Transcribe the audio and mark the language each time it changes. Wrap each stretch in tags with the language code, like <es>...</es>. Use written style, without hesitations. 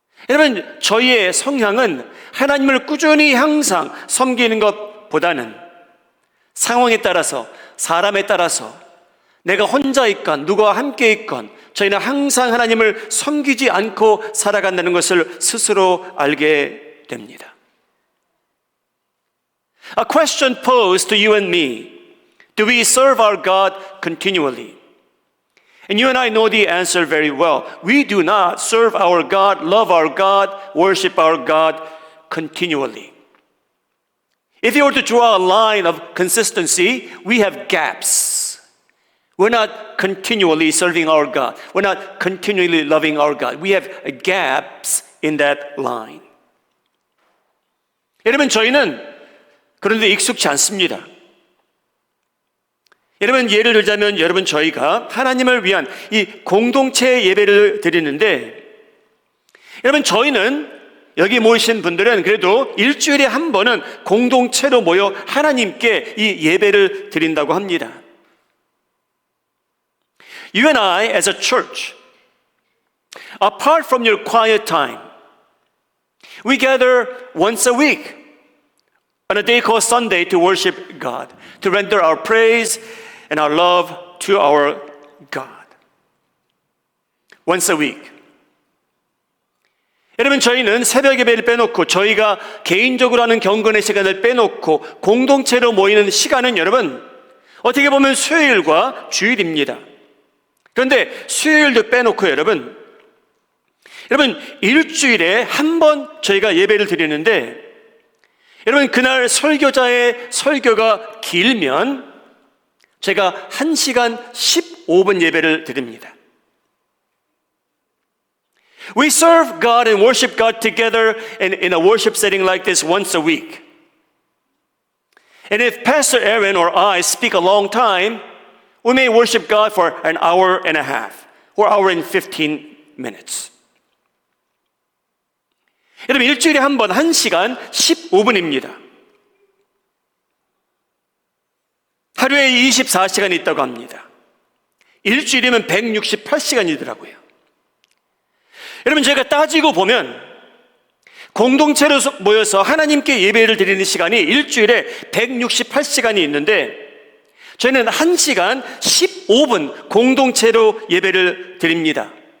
<ko>여러분 저희의 성향은 하나님을 꾸준히 항상 섬기는 것보다는 상황에 따라서 사람에 따라서 내가 혼자 있건 누구와 함께 있건 저희는 항상 하나님을 섬기지 않고 살아간다는 것을 스스로 알게 됩니다.</ko> <en>A question posed to you and me. Do we serve our God continually? And you and I know the answer very well. We do not serve our God, love our God, worship our God continually. If you were to draw a line of consistency, we have gaps. We're not continually serving our God. We're not continually loving our God. We have gaps in that line.</en> <ko>여러분, 저희는 그런데 익숙치 않습니다. 여러분, 예를 들자면 여러분, 저희가 하나님을 위한 이 공동체 예배를 드리는데, 여러분, 저희는 여기 모이신 분들은 그래도 일주일에 한 번은 공동체로 모여 하나님께 이 예배를 드린다고 합니다.</ko> <en>You and I, as a church, apart from your quiet time, we gather once a week on a day called Sunday to worship God, to render our praise and our love to our God. Once a week.</en> <ko>여러분, 저희는 새벽 예배를 빼놓고 저희가 개인적으로 하는 경건의 시간을 빼놓고 공동체로 모이는 시간은 여러분, 어떻게 보면 수요일과 주일입니다. 그런데 수요일도 빼놓고 여러분, 일주일에 한 번 저희가 예배를 드리는데, 여러분, 그날 설교자의 설교가 길면 제가 1시간 15분 예배를 드립니다.</ko> <en>We serve God and worship God together in a worship setting like this once a week. And if Pastor Aaron or I speak a long time, we may worship God for an hour and a half or hour and 15 minutes.</en> <ko>여러분, 일주일에 한 번 1시간 15분입니다. 하루에 24시간이 있다고 합니다. 일주일이면 168시간이더라고요. 여러분, 제가 따지고 보면 공동체로 모여서 하나님께 예배를 드리는 시간이 일주일에 168시간이 있는데, 저희는 1시간 15분 공동체로 예배를 드립니다.</ko>